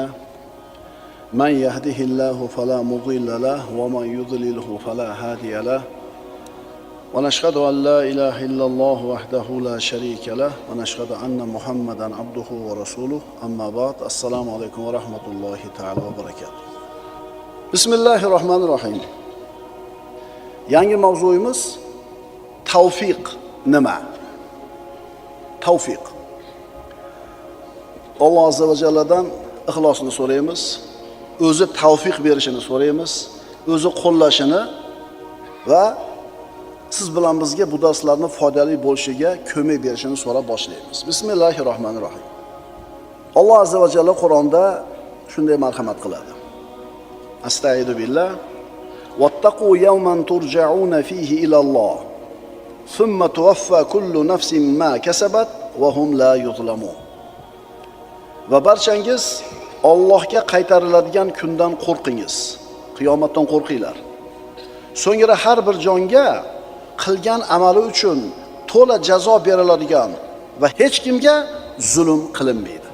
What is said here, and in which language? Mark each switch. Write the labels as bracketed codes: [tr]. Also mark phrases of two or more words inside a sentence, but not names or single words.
[ar] من يهده الله فلا مضل له ومن يضلله فلا هادي له ونشهد أن لا إله إلا الله وحده لا شريك له ونشهد أن محمدا عبده ورسوله. أما بعد. السلام عليكم ورحمة الله تعالى وبركاته. بسم الله الرحمن الرحيم. [uz] Yangi mavzuyimiz tavfiq nima? Tavfiq. Alloh [ar] عز وجل [uz] ixlosni so'raymiz. O'zi tavfiq berishini so'raymiz, o'zi qo'llashini va siz bilan bizga bu darslarning foydali bo'lishiga ko'mak berishini so'rab boshlaymiz. Bismillahirrohmanirrohim. Alloh [ar] عز وجل [uz] Qur'onda shunday marhamat qiladi. [ar] أستغفر بالله. واتقوا يوما ترجعون فيه إلى الله. ثم توفى كل نفس ما كسبت وهم لا يظلمون. [uz] Va barchangiz Allohga qaytariladigan kundan qo'rqingiz. Qiyomatdan qo'rqinglar. So'ngra har bir jonga qilgan amali uchun to'la jazo beriladigan va hech kimga zulm qilinmaydi.